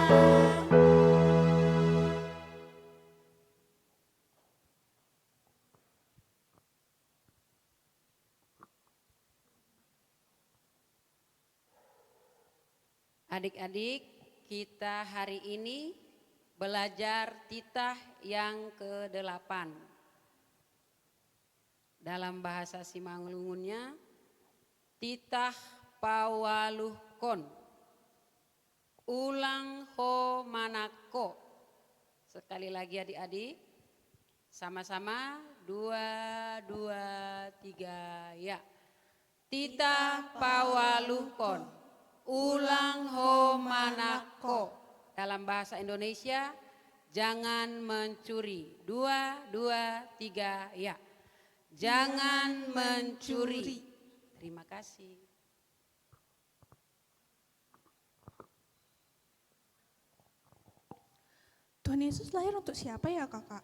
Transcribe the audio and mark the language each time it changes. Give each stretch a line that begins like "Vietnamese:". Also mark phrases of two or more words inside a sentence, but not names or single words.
Indonesian: Adik-adik, kita hari ini belajar titah yang ke-8. Dalam bahasa Simalungunnya,
Batak Simalungun: titah pawaluhkon, ulang ho manako.
Indonesian: Sekali lagi adik-adik, sama-sama 2, 2, 3, ya.
Batak Simalungun: Titah pawaluhkon, ulang ho manako.
Indonesian: Dalam bahasa Indonesia, jangan mencuri. 2, 2, 3, ya. Jangan mencuri. Terima kasih. Tuhan Yesus lahir untuk siapa ya Kakak?